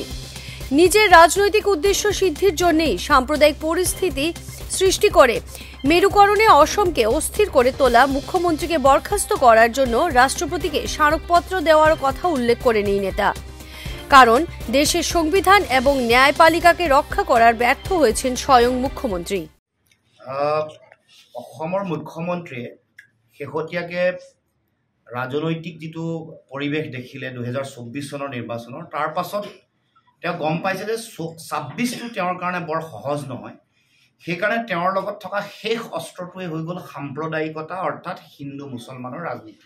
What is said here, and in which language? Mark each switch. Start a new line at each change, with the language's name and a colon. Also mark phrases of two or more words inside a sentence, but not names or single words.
Bangla: নিজের রাজনৈতিক উদ্দেশ্য সিদ্ধির জন্যই সাম্প্রদায়িক পরিস্থিতি সৃষ্টি করে মেরুকরণে অসমকে অস্থির করে তোলা মুখ্যমন্ত্রীকে বরখাস্ত করার জন্য রাষ্ট্রপতিকে স্মারকপত্র দেওয়ার কথা উল্লেখ করেন এই নেতা। কারণ দেশের সংবিধান এবং ন্যায়পালিকাকে রক্ষা করার ব্যর্থ হয়েছেন স্বয়ং মুখ্যমন্ত্রী।
Assamese: অসমৰ মুখ্যমন্ত্ৰীয়ে শেহতীয়াকৈ ৰাজনৈতিক যিটো পৰিৱেশ দেখিলে 2024 চনৰ নিৰ্বাচনৰ তাৰ পাছত তেওঁ গম পাইছে যে 26টো তেওঁৰ কাৰণে বৰ সহজ নহয়। সেইকাৰণে তেওঁৰ লগত থকা শেষ অস্ত্ৰটোৱে হৈ গ'ল সাম্প্ৰদায়িকতা, অৰ্থাৎ হিন্দু মুছলমানৰ ৰাজনীতি।